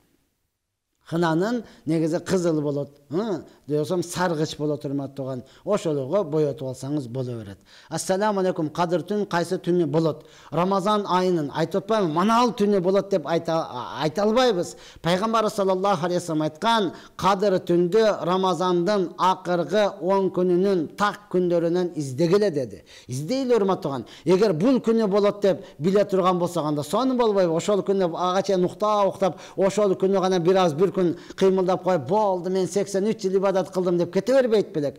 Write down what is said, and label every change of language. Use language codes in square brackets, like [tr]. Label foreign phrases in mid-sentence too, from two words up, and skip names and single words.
[ky] Хынанын негизи кызыл болот. Десем саргыч болот, урматтуу тууган. Ошолорго боятып алсаңыз боло берет. [ar] السلام عليكم. [ky] Кадыр түн кайсы түнү болот? Рамазан айынын айтып атпаймынбы? Мана ал түнү болот деп айта албайбыз. Пайгамбар [ar] صلى الله عليه وسلم [ky] айткан, кадыр түндү Рамазандын акыркы 10 күнүнүн так күндөрүнөн издегиле деди. Издейле, урматтуу тууган. Эгер бул күнү болот деп биле турган болсок, анда сону болбойбу? Ошол күнү ага чейин уктап, ошол күнү гана бир күн кыймылдап коюп, болду мен 83 жыл ибадат кылдым деп кете бербейт белек.